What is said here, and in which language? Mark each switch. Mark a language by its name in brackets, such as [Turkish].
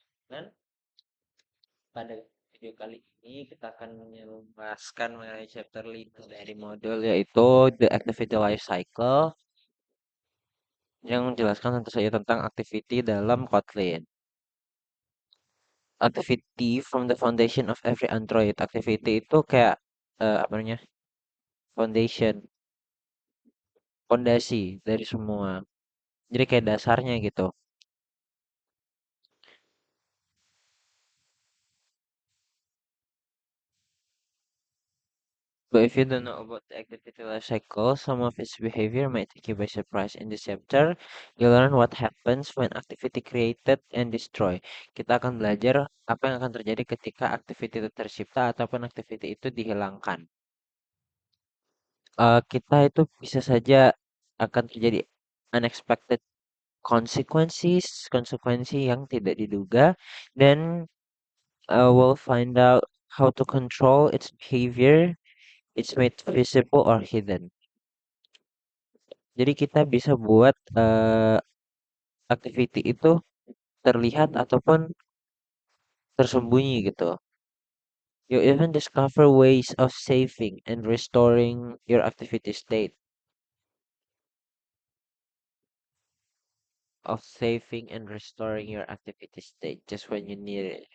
[Indonesian] Dan pada video kali ini kita akan menjelaskan mengenai chapter 5 dari modul yaitu The Activity Life Cycle yang menjelaskan tentu saja tentang activity dalam Kotlin. [English] Activity from the foundation of every Android. [Indonesian] Activity itu kayak apa namanya? Foundation, fondasi dari semua. Jadi kayak dasarnya gitu. [English] But if you don't know about the activity life cycle, some of its behavior might take you by surprise. In this chapter, you learn what happens when activity created and destroy. [Indonesian] Kita akan belajar apa yang akan terjadi ketika activity itu tercipta ataupun activity itu dihilangkan. Kita itu bisa saja akan terjadi unexpected consequences, konsekuensi yang tidak diduga, dan [English] we'll find out how to control its behavior. It's made visible or hidden. [Indonesian] Jadi kita bisa buat activity itu terlihat ataupun tersembunyi gitu. [English] You even discover ways of saving and restoring your activity state, of saving and restoring your activity state just when you need it.